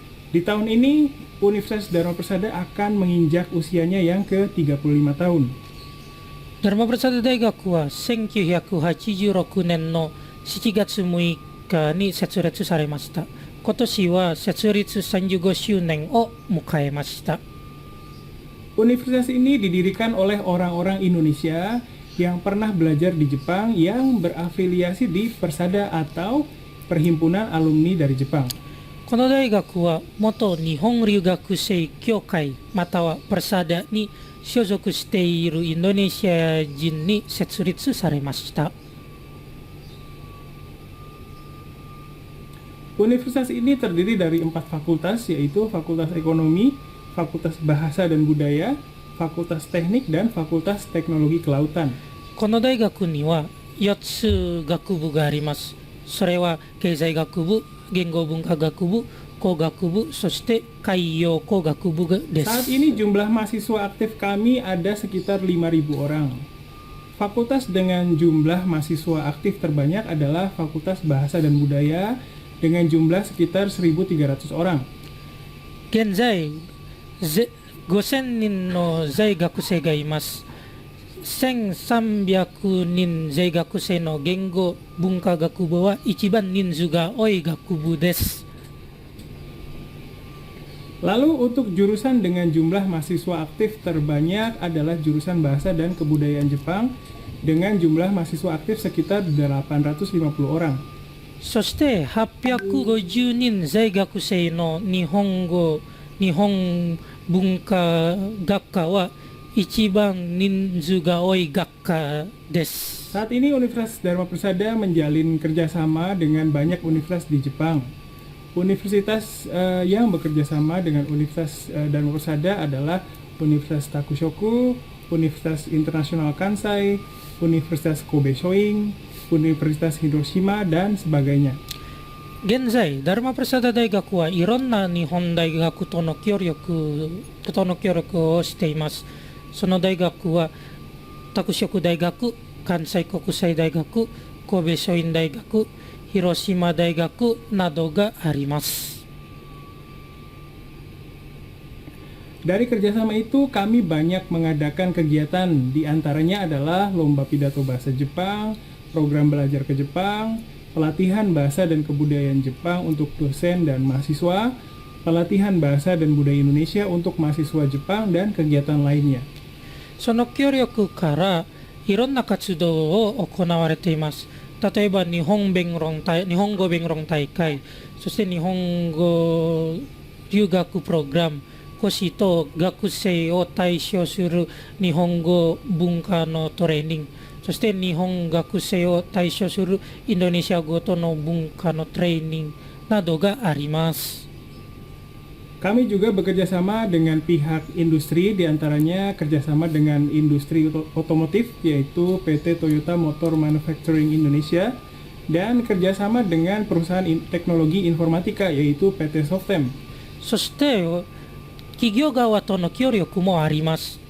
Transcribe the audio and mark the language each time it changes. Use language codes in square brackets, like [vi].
[id] Di tahun ini, Universitas Dharma Persada akan menginjak usianya yang ke-35 tahun. [ja] ダルマプラサダ大学は1986年の 7月6日に設立されました。今年は設立35周年を迎えました。 [id] Universitas ini didirikan oleh orang-orang Indonesia yang pernah belajar di Jepang yang berafiliasi di Persada atau Perhimpunan Alumni dari Jepang. [ja] この大学は元日本留学生協会またはプラサダに所属しているインドネシア人に設立されました。 [id] Universitas ini terdiri dari 4 fakultas, yaitu Fakultas Ekonomi, Fakultas Bahasa dan Budaya, Fakultas Teknik, dan Fakultas Teknologi Kelautan. [ja] この大学には4つ学部があります。それは経済学部、言語文化学部、工学部、そして海洋工学部で [id] Saat [ja] す。 [id] ini jumlah mahasiswa aktif kami ada sekitar 5.000 orang. Fakultas dengan jumlah mahasiswa aktif terbanyak adalah Fakultas Bahasa dan Budaya dengan jumlah sekitar 1.300 orang. [ja] 現在、5000人の在学生がいます。 1300人在学生の言語文化学部は一番人数が多い学部です。 [id] Lalu untuk jurusan dengan jumlah mahasiswa aktif terbanyak adalah jurusan Bahasa dan Kebudayaan Jepang dengan jumlah mahasiswa aktif sekitar 850 orang. [ja] そして850人在学生の日本文化学科は一番人数が多い学科です。 [id] Saat ini Universitas Dharma Persada menjalin kerjasama dengan banyak universitas di Jepang. Universitas yang bekerja sama dengan Universitas Dharma Persada adalah Universitas Takushoku, Universitas Internasional Kansai, Universitas Kobe Shoin, Universitas Hiroshima, dan sebagainya. [ja] 現在、ダルマプラサダ大学はいろんな日本大学との協力をしています。その大学は、拓殖大学、関西国際大学、神戸書院大学、広島大学などがあります。 [id] Dari kerjasama itu kami banyak mengadakan kegiatan, di antaranya adalah lomba pidato bahasa Jepang, program belajar ke Jepang, pelatihan bahasa dan kebudayaan Jepang untuk dosen dan mahasiswa, pelatihan bahasa dan budaya Indonesia untuk mahasiswa Jepang, dan kegiatan lainnya. [ja] その協力からいろんな活動を行われています。例えば日本語弁論大会、そして日本語留学プログラム、講師と学生を対象する日本語文化のトレーニング、そして日本学生を対象するインドネシア語との文化のトレーニングなどがあります。 [id] Kami juga bekerja sama dengan pihak industri, diantaranya kerjasama dengan industri otomotif, yaitu PT Toyota Motor Manufacturing Indonesia, dan kerjasama dengan perusahaan teknologi informatika, yaitu PT Softem. [ja] そして企業側との協力もあります。